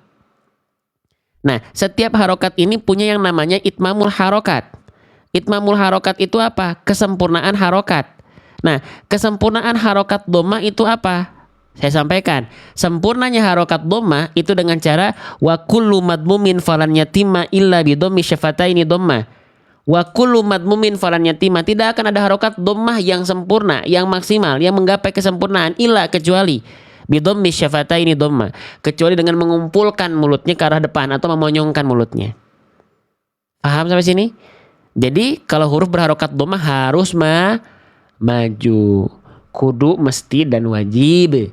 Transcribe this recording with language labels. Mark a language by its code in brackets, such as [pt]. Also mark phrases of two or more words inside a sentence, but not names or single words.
[id] Nah, setiap harokat ini punya yang namanya [ar] إتمام الحركات. إتمام الحركات [id] itu apa? Kesempurnaan harokat. Nah, kesempurnaan harokat dhammah itu apa? Saya sampaikan, sempurnanya harokat dhammah itu dengan cara [ar] وكل مضموم فلن يتم إلا بضم الشفتين ضمة. وكل مضموم فلن يتم, [id] tidak akan ada harokat dhammah yang sempurna, yang maksimal, yang menggapai kesempurnaan illa kecuali [ar] بضم الشفتين ضمة, [id] kecuali dengan mengumpulkan mulutnya ke arah depan atau memonyongkan mulutnya. Paham sampai sini? Jadi kalau huruf berharokat dhammah harus maju, kudu, mesti, dan wajib.